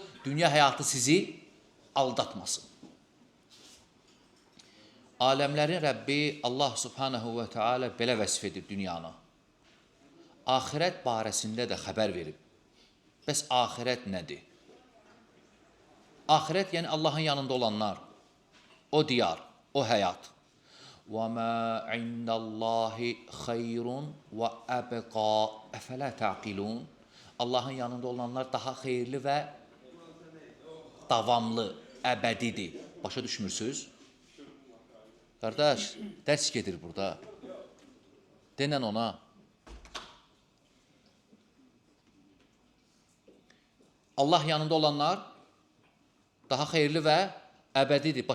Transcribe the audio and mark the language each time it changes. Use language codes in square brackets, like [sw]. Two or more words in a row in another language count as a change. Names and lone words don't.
[az] Dünya həyatı sizi aldatmasın. Aləmlərin Rəbbi Allah [ar] سبحانه وتعالى [az] belə vəsf edir dünyanı. Axirət barəsində də xəbər verib. Bəs axirət nədir? Axirət yəni Allahın yanında olanlar, o diyar, o həyat. [ar] وَمَا عِنْدَ اللّٰهِ خَيْرٌ وَأَبْقَى اَفَلَا تَعْقِلُونَ. [az] Allahın yanında olanlar daha xeyirli və davamlı, əbədidir. Başa düşmürsünüz? Qardaş, dərs gedir burada. Denən ona. Allah yanında olanlar daha xeyirli və əbədidir.